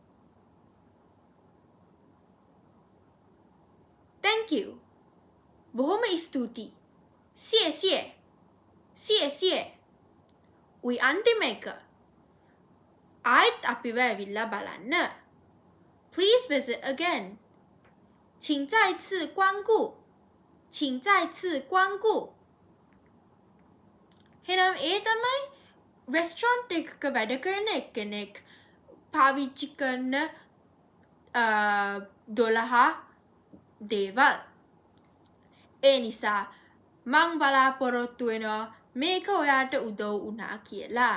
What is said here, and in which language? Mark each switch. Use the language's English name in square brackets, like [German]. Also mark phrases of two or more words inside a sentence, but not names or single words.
[English] Thank you. [Sinhala] බොහොම ස්තුතියි. [Chinese] 谢谢. 谢谢. [Sinhala] උයි අන්තිම එක ආයෙත් අපිව ඇවිල්ලා බලන්න. [English] Please visit again. [Chinese] 请再次光顾. 请再次光顾. [Sinhala] එහෙනම් ඒ තමයි රෙස්ටරන්ට් එකක වැඩ කරන එක්කෙනෙක් පාවිච්චි කරන 12 දේවල්. ඒ නිසා මං බලාපොරොත්තු වෙනවා මේක ඔයාට උදව් වුණා කියලා.